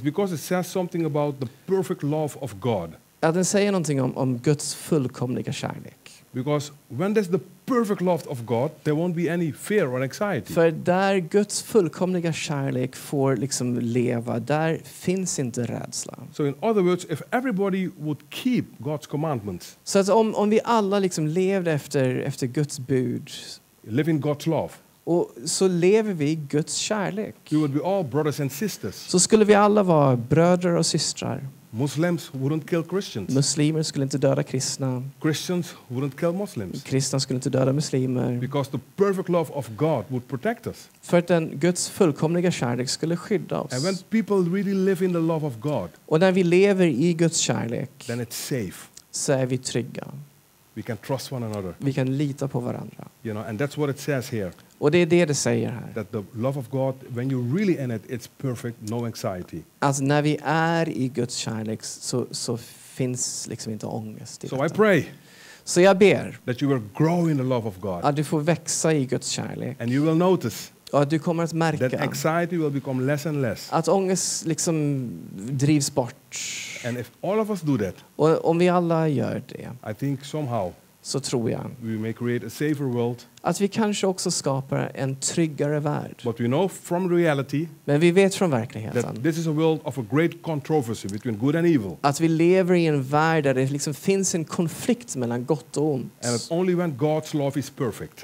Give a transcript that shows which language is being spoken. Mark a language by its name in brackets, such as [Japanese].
[English] is because it says something about the perfect love of God. [Swedish] att den säger någonting om Guds fullkomliga kärlek. [English] Because when there's the perfect love of God, there won't be any fear or anxiety. [Swedish] För där Guds fullkomliga kärlek får liksom leva, där finns inte rädsla. [English] So in other words, if everybody would keep God's commandments, [Swedish] Så att om vi alla liksom levde efter Guds bud, [English] live in God's love, [Swedish] och så lever vi i Guds kärlek, [English] we would be all brothers and sisters. [Swedish] så skulle vi alla vara bröder och systrar. [English] Muslims wouldn't kill Christians. [Swedish] Muslimer skulle inte döda kristna. [English] Christians wouldn't kill Muslims. [Swedish] Kristna skulle inte döda muslimer. [English] Because the perfect love of God would protect us. [Swedish] För att den Guds fullkomliga kärlek skulle skydda oss. [English] And when people really live in the love of God, [Swedish] Och när vi lever i Guds kärlek, [English] then it's safe. [Swedish] så är vi trygga. [English] We can trust one another. [Swedish] Vi kan lita på varandra. [English] And that's what it says here. [Swedish] Och det är det säger här. [English] That the love of God, when you're really in it, it's perfect, no anxiety. [Swedish] Alltså när vi är i Guds kärlek så finns liksom inte ångest i [English] So [Swedish] detta. [English] I pray [Swedish] Så jag ber [English] that you will grow in the love of God. [Swedish] att du får växa i Guds kärlek. [English] And you will notice [Swedish] Och att du kommer att [English] that [Swedish] märka [English] anxiety will become less and less. [Swedish] att ångest liksom drivs bort. [English] And if all of us do that, [Swedish] Och om vi alla gör det [English] I think somehow [Swedish] så tror jag [English] we may create a safer world. [Swedish] att vi kanske också skapar en tryggare värld. [English] But we know from reality [Swedish] Men vi vet från [English] that [Swedish] verkligheten [English] this is a world of a great controversy between good and evil. [Swedish] att vi lever i en värld där det liksom finns en konflikt mellan gott och ont. [English] And it's only when God's love is perfect,